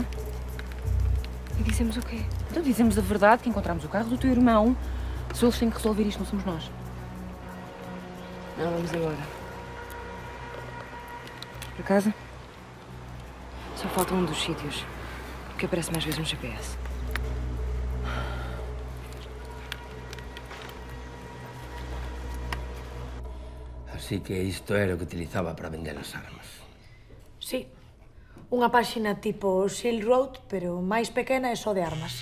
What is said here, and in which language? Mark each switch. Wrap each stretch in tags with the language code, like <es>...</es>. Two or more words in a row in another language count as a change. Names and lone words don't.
<pt>E dizemos o quê? Então dizemos a verdade, que encontramos o carro do teu irmão. Se eles têm que resolver isto, não somos nós. Não, vamos embora. Para casa? Só falta um dos sítios que aparece mais vezes no GPS.</pt> <gl>Así que isto era o que utilizaba para vender as armas. Sí. Unha páxina tipo Silk Road, pero máis pequena e só de armas.</gl>